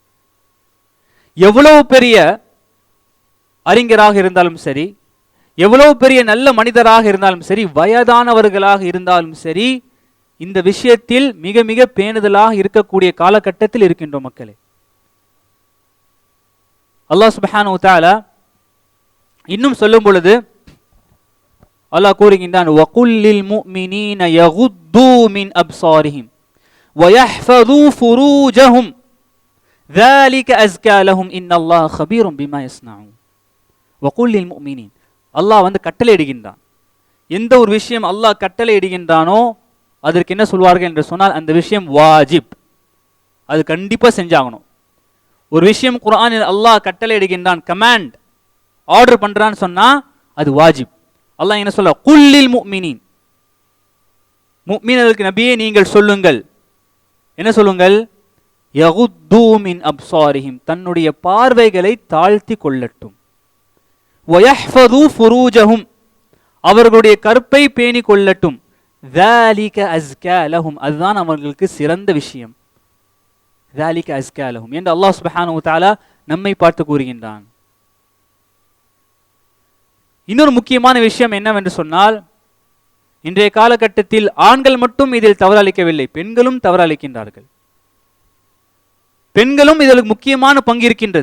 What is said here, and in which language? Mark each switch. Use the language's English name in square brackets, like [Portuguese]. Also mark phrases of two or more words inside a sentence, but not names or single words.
[Tamil] எவ்வளவு பெரிய அறிஞராக இருந்தாலும் சரி, எவ்வளவு பெரிய நல்ல மனிதராக இருந்தாலும் சரி, வயதானவர்களாக இருந்தாலும் சரி, இந்த விஷயத்தில் மிக மிக பேணுதலாக இருக்கக்கூடிய காலகட்டத்தில் இருக்கின்றோம் மக்களே. [Arabic] الله سبحانه وتعالى [Tamil] இன்னும் சொல்லும் பொழுது அல்லாஹ் கூறுகின்றான், [Arabic] وقل للمؤمنين يغضوا من أبصارهم وَيَحْفَظُوا فُرُوجَهُمْ ذَلِكَ أَزْكَى لَهُمْ إِنَّ اللَّهَ خَبِيرٌ بِمَا يَصْنَعُونَ وَقُلْ لِلْمُؤْمِنِينَ [Tamil] அல்லாஹ் கட்டளை இடுகின்றான். எந்த ஒரு விஷயம் அல்லாஹ் கட்டளை இடுகின்றானோ அதற்கு என்ன சொல்வார்கள் என்று சொன்னால் அந்த விஷயம் வாஜிப், அது கண்டிப்பா செஞ்சாகணும். ஒரு விஷயம் குர்ஆனில் அல்லாஹ் கட்டளை இடுகின்றான், [English] command, order [Tamil] பண்றான்னு சொன்னா அது வாஜிப். அல்லாஹ் என்ன சொல்ற, [Arabic] قل للمؤمنين, [Tamil] முஃமின்களுக்கு நபியே நீங்கள் சொல்லுங்கள். என்ன சொல்லுங்கள்? [Arabic] يغضوا من أبصارهم, [Tamil] தன்னுடைய பார்வைகளை தாழ்த்தி கொள்ளட்டும். [Arabic] ويحفظوا فروجهم, [Tamil] அவர்களுடைய கற்பை பேணி கொள்ளட்டும். [Arabic] ذَلِكَ أَزْكَى لَهُمْ, [Tamil] அதுதான் அவர்களுக்கு சிறந்த விஷயம். [Arabic] ذَلِكَ أَزْكَى لَهُمْ [Tamil] என்று [Arabic] الله سبحانه وتعالى [Tamil] நம்மை பார்த்து கூறுகின்றான். இன்னொரு முக்கியமான விஷயம் என்னவென்று சொன்னால், இன்றைய காலகட்டத்தில் ஆண்கள் மட்டும் இதில் தவறளிக்கவில்லை, பெண்களும் தவறளிக்கின்றார்கள். பெண்களும் இதில் முக்கியமான பங்கு இருக்கின்றது.